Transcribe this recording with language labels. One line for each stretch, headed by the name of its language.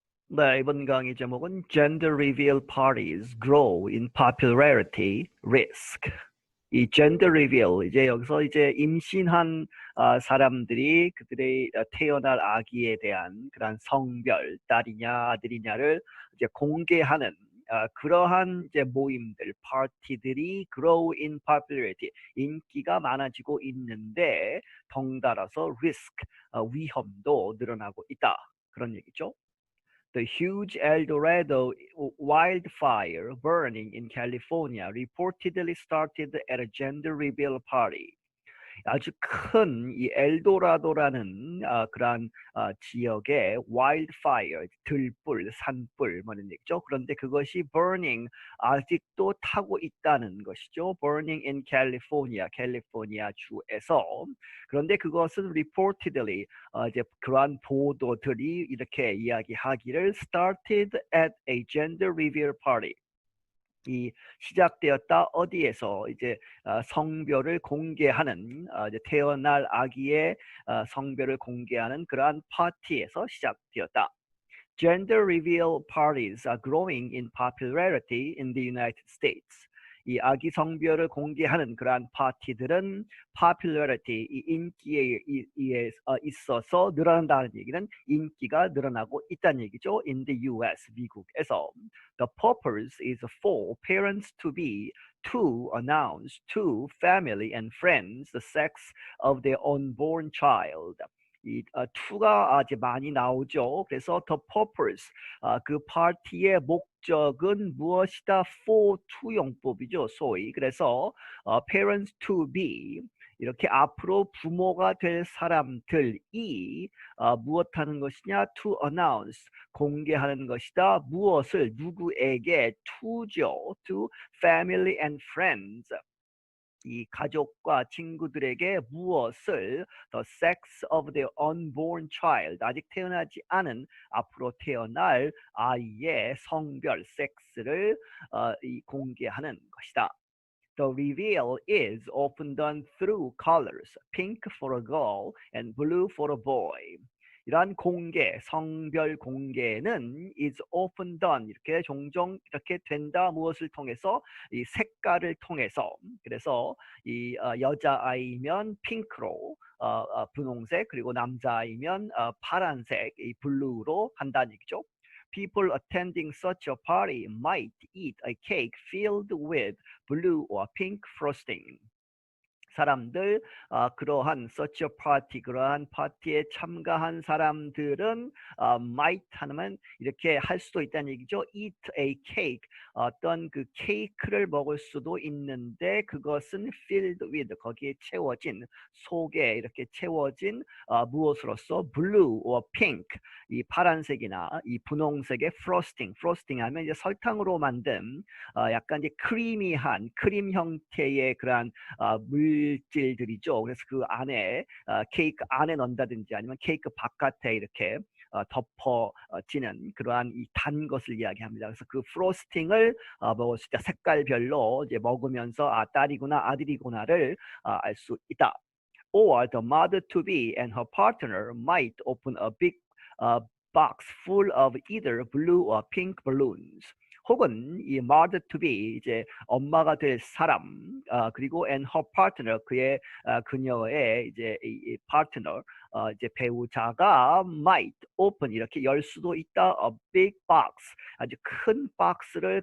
Korean: 네, 이번 강의 제목은
English: Gender Reveal Parties Grow in Popularity Risk.
Korean: 이 gender reveal, 이제 여기서 이제 임신한 사람들이 그들의 태어날 아기에 대한 그런 성별, 딸이냐 아들이냐를 이제 공개하는 그러한 이제 모임들, 파티들이
English: grow in popularity,
Korean: 인기가 많아지고 있는데 덩달아서 risk, 위험도 늘어나고 있다. 그런 얘기죠.
English: The huge El Dorado wildfire burning in California reportedly started at a gender reveal party.
Korean: 아주 큰 이 엘도라도라는 그러한 지역의 wildfire, 들불, 산불 뭐 이런 얘기죠. 그런데 그것이 burning, 아직도 타고 있다는 것이죠.
English: burning in California,
Korean: 캘리포니아 주에서. 그런데 그것은 reportedly, 이제 그러한 보도들이 이렇게 이야기하기를
English: started at a gender reveal party.
Korean: 이 시작되었다 어디에서 이제 성별을 공개하는 이제 태어날 아기의 성별을 공개하는 그러한 파티에서 시작되었다.
English: Gender reveal parties are growing in popularity in the United States.
Korean: 이 아기 성별을 공개하는 그러한 파티들은 popularity, 이 인기에 있어서 늘어난다는 얘기는 인기가 늘어나고 있다는 얘기죠.
English: In the US,
Korean: 미국에서.
English: The purpose is for parents to be to announce to family and friends the sex of their unborn child.
Korean: 이 to가 아주 많이 나오죠. 그래서 the purpose, 그 파티의 목적은 무엇이다? for to 용법이죠. 소위. 그래서
English: parents to be,
Korean: 이렇게 앞으로 부모가 될 사람들이 무엇하는 것이냐? to announce, 공개하는 것이다. 무엇을? 누구에게? to죠.
English: to family and friends.
Korean: 이 가족과 친구들에게 무엇을?
English: The sex of their unborn child,
Korean: 아직 태어나지 않은 앞으로 태어날 아이의 성별, 섹스를 공개하는 것이다.
English: The reveal is often done through colors, pink for a girl and blue for a boy.
Korean: 이러한 공개, 성별 공개는
English: is often done,
Korean: 이렇게 종종 이렇게 된다. 무엇을 통해서? 이 색깔을 통해서. 그래서 이 여자아이면 핑크로, 분홍색, 그리고 남자아이면 파란색, 이 블루로 한다는 얘기죠.
English: People attending such a party might eat a cake filled with blue or pink frosting.
Korean: 사람들, 그러한
English: such a party,
Korean: 그러한 파티에 참가한 사람들은 might 하면 이렇게 할 수도 있다는 얘기죠.
English: eat a cake,
Korean: 어떤 그 케이크를 먹을 수도 있는데 그것은
English: filled with,
Korean: 거기에 채워진, 속에 이렇게 채워진 무엇으로서?
English: blue or pink,
Korean: 이 파란색이나 이 분홍색의 frosting 하면 이제 설탕으로 만든 약간 이제 크리미한 크림 형태의 그러한 물질들이죠. 그래서 그 안에 케이크 안에 넣는다든지 아니면 케이크 바깥에 이렇게 덮어지는 그러한 이 단 것을 이야기합니다. 그래서 그 프로스팅을 먹을 수 있다. 색깔별로 이제 먹으면서 딸이구나 아들이구나를 알 수 있다.
English: Or the mother to be and her partner might open a big box full of either blue or pink balloons.
Korean: 혹은 이
English: mother to be,
Korean: 이제 엄마가 될 사람, 그리고
English: and her partner,
Korean: 그의 그녀의 이제 이 partner, 이제 배우자가
English: might open,
Korean: 이렇게 열 수도 있다.
English: a big box,
Korean: 아주 큰 박스를.